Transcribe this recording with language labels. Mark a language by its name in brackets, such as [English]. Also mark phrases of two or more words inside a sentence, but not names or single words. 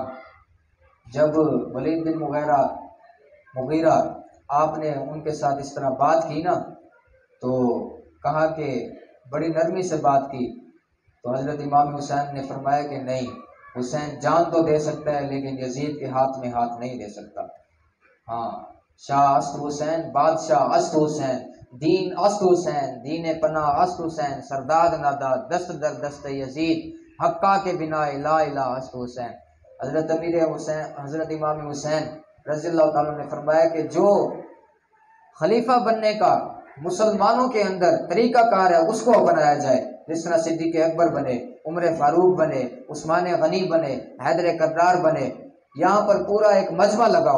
[Urdu] جب ولید بن مغیرہ آپ نے ان کے ساتھ اس طرح بات کی نا تو کہا کہ بڑی نرمی سے بات کی، تو حضرت امام حسین نے فرمایا کہ نہیں، حسین جان تو دے سکتا ہے لیکن یزید کے ہاتھ میں ہاتھ نہیں دے سکتا۔ [Persian] ہاں، شاہ است حسین، بادشاہ است حسین، دین است حسین، دین پناہ است حسین، سرداد نادا دست در دست یزید، حقا کے بنا [Arabic] لا الہ [Persian] است حسین۔ [Urdu] حضرت امام حسین [Arabic] رضی اللہ تعالیٰ [Urdu] نے فرمایا کہ جو خلیفہ بننے کا مسلمانوں کے اندر طریقہ کار ہے اس کو اپنایا جائے، جس طرح صدیق اکبر بنے، عمر فاروق بنے، عثمان غنی بنے، حیدر کرار بنے، یہاں پر پورا ایک مجمع لگاؤ۔